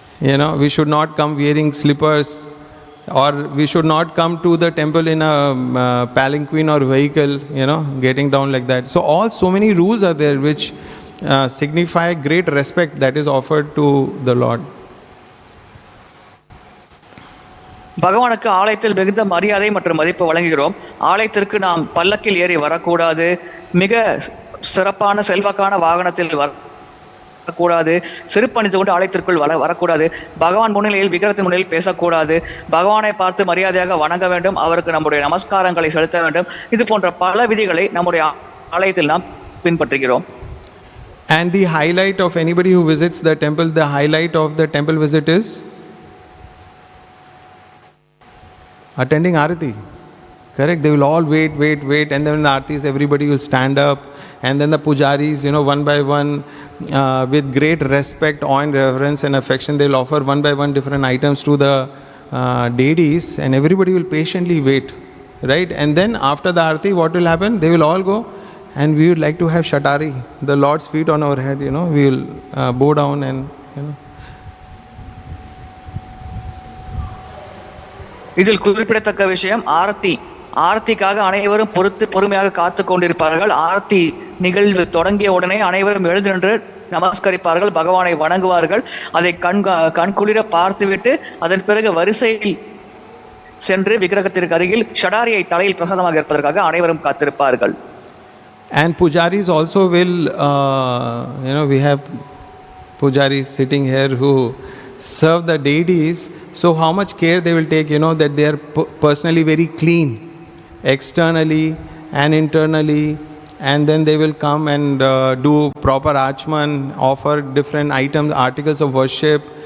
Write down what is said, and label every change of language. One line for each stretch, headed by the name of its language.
English: You know, we should not come wearing slippers, or we should not come to the temple in a palanquin or vehicle, you know, getting down like that. So many rules are there which signify great respect that is offered to the Lord.
Tamil: பகவானுக்கு ஆலயத்தில் மிகுந்த மரியாதை மற்றும் மதிப்பு வழங்குகிறோம். ஆலயத்திற்கு நாம் பல்லக்கில் ஏறி வரக்கூடாது, மிக சிறப்பான செல்வாக்கான வாகனத்தில் வரக்கூடாது, செருப்பணிந்து கொண்டு ஆலயத்திற்குள் வரக்கூடாது, பகவான் முன்னிலையில் விக்கிரகத்தின் முன்னிலையில் பேசக்கூடாது, பகவானை பார்த்து மரியாதையாக வணங்க வேண்டும், அவருக்கு நம்முடைய நமஸ்காரங்களை செலுத்த வேண்டும். இது போன்ற பல விதிகளை நம்முடைய ஆலயத்தில் நாம் பின்பற்றுகிறோம்.
English: And the highlight of anybody who visits the temple, the highlight of the temple visit is attending Arati. Correct? They will all wait, and then in the Aratis everybody will stand up, and then the pujaris, you know, one by one, with great respect, awe and reverence and affection, they will offer one by one different items to the deities, and everybody will patiently wait, right? And then after the Arati, what will happen? They will all go, and we would like to have Shatari, the Lord's feet on our head, you know, we will bow down and, you know.
Tamil: இதில் குறிப்பிடத்தக்க விஷயம் ஆரத்தி. ஆரத்திக்காக அனைவரும் பொறுமையாக காத்து கொண்டிருப்பார்கள். ஆரத்தி நிகழ்வு தொடங்கிய உடனே அனைவரும் எழுந்து நின்று நமஸ்கரிப்பார்கள், பகவானை வணங்குவார்கள். அதை கண்குளிர பார்த்துவிட்டு அதன் பிறகு வரிசையில் சென்று விக்கிரகத்திற்கு அருகில் ஷடாரியை தலையில் பிரசாதமாக இருப்பதற்காக அனைவரும் காத்திருப்பார்கள்.
English: And pujaris also will, you know, we have pujaris sitting here who serve the deities. So how much care they will take, you know, that they are personally very clean, externally and internally, and then they will come and do proper achman, offer different items, articles of worship.